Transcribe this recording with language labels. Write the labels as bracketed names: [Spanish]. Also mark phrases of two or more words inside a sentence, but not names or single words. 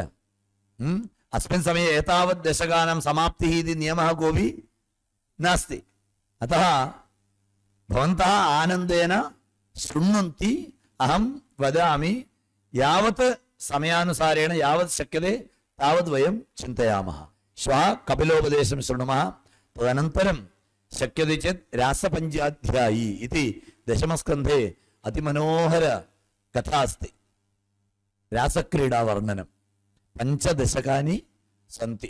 [Sanskrit] അസ്മിൻ സമയെ ഏതാവത് ദശകാനാം സമാപ്തിഃ ഇതി നിയമഃ കോപി നാസ്തി. അതഃ ഭവന്തः ആനന്ദേന ശൃണ്വന്തി. അഹം വദാമി യാവത് സമയാനുസാരേണ യാവത് ശക്യത്തെ तावद्वयं चिन्तयामः। श्वः कपिलोपदेशं शृणुमः। तदनन्तरं शक्यते चेत् रासपञ्चाध्यायी इति दशमस्कन्धे अतिमनोहर कथा अस्ति। रासक्रीडावर्णनं 5 दशकानि सन्ति।